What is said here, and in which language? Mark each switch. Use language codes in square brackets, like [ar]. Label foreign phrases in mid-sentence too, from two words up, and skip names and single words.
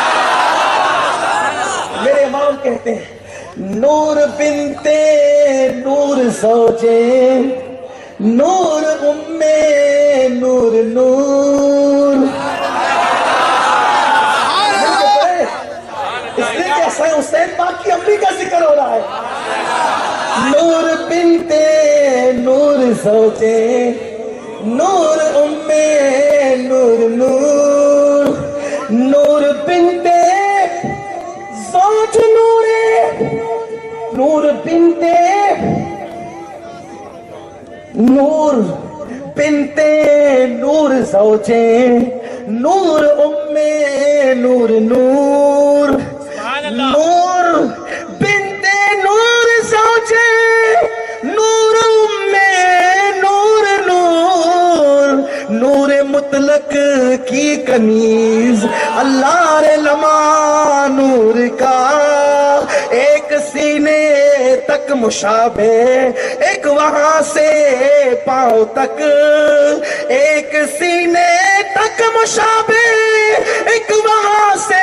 [ur] میرے امام کہتے ہیں، نور بنتے نور زوجے، نور امے نور نور. اس لیے کہ حسن حسین پاک کی امی کا ذکر ہو رہا ہے. نور بنتے نور زوجے نور نور نور نور بنتے زوج نور بنتے نور بنتے نور زوجے نور نور نور نور بنتے نور زوجے نور نور نور نور مطلق کی کنیز اللہ رے لما نور کا ایک سینے تک مشابہ ایک وہاں سے پاؤں تک ایک سینے تک مشابہ ایک وہاں سے